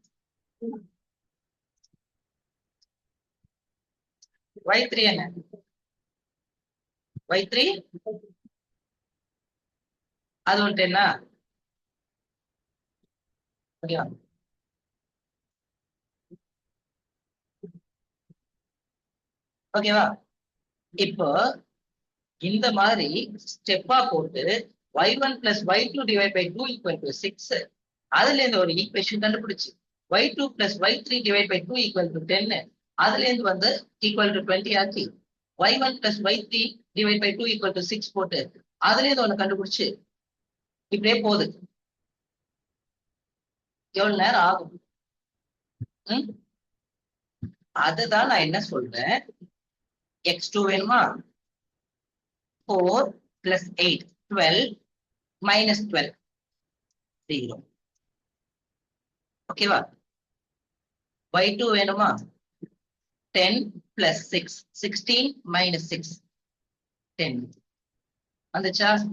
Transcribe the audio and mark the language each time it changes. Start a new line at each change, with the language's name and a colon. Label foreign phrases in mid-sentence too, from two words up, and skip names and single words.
Tamil: y3 என்ன y3 அது வந்துட்டு என்ன ஓகேவா ஓகேவா இப்போ இந்த மாதிரி ஸ்டெப்பா போட்டு
English: y1 plus y2 divide by 2 equal to 6
Tamil: அதுல இருந்து ஒரு ஈக்குவேஷன் கண்டுபிடிச்சு
English: y2 plus y3 divide by 2 equal to 10
Tamil: அதுல இருந்து வந்து
English: equal to 20
Tamil: ஆக்கி
English: y1 plus y3 divide by 2 equal to 6
Tamil: போட்டு அதுல இருந்து ஒண்ணு கண்டுபிடிச்சு இப்படியே போகுது எவ்வளவு நேரம் ஆகும் அதுதான் நான் என்ன சொல்றேன் x2 வேணுமா 4 plus 8 12 minus 12 0 ஓகேவா y2 வேணுமா 10 plus 6 16 minus 6 10 வந்துச்சா